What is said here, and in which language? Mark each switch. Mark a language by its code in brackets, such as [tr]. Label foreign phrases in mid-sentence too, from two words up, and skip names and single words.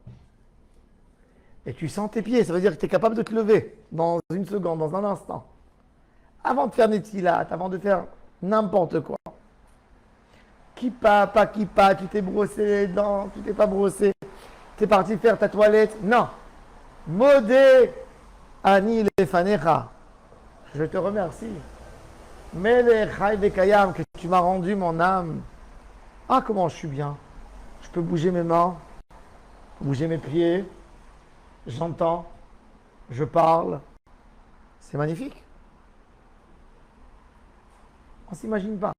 [fr] Et tu sens tes pieds, ça veut dire que tu es capable de te lever dans une seconde, dans un instant. Avant de faire Netilat, avant de faire n'importe quoi. Kippa, pas kippa, tu t'es brossé les dents, tu t'es pas brossé, tu es parti faire ta toilette. Non. [he] מודה אני לפניך. [fr] Je te remercie. [he] מלך חי וקיים, [fr] que tu m'as rendu mon âme. Ah, comment je suis bien. Je peux bouger mes mains, bouger mes pieds, j'entends, je parle. C'est magnifique. On ne s'imagine pas.